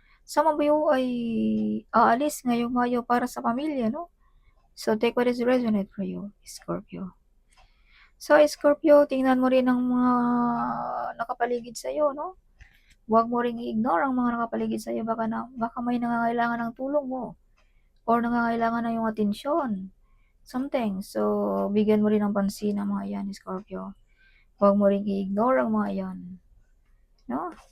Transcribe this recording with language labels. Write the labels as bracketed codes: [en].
[tl] Some of you ay aalis ngayong Mayo para sa pamilya, no? [en] So, take what is resonate for you, Scorpio. [tl] So, Scorpio, tingnan mo rin ang mga nakapaligid sa'yo, no? Huwag mo ring i-ignore ang mga nakapaligid sa'yo. Baka may nangangailangan ng tulong mo or nangangailangan ng iyong atensyon. Something. So, bigyan mo rin ng pansin ang mga yan, Scorpio. Huwag mo ring i-ignore ang mga yan. No?